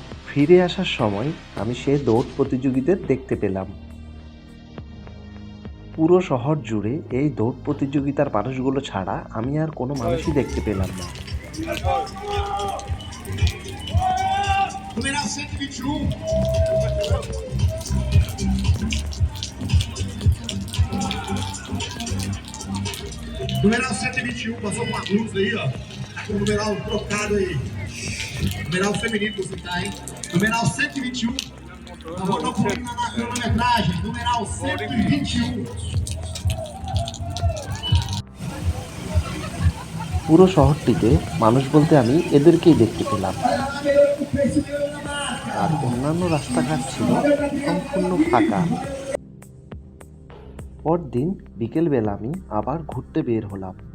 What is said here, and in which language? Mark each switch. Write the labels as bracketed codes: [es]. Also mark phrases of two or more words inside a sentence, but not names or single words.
[bn] ফিরে আসার সময় আমি সেই দৌড় প্রতিযোগীদের দেখতে পেলাম। পুরো শহর জুড়ে এই দৌড় প্রতিযোগিতার মানুষগুলো ছাড়া আমি আর কোনো মানুষই দেখতে পেলাম না। [pt] Numeral 121. Numeral 121 passou com a blusa aí, ó. Tá com o numeral trocado aí. Numeral feminino que você tá, hein? Numeral 121. Tá rodando comigo na cronometragem. Numeral 121. [bn] পুরো শহরটিতে মানুষ বলতে আমি এদেরকেই দেখতে পেলাম। আর অন্যান্য রাস্তাঘাট ছিল সম্পূর্ণ ফাঁকা। পরদিন বিকেলবেলা আমি আবার ঘুরতে বের হলাম।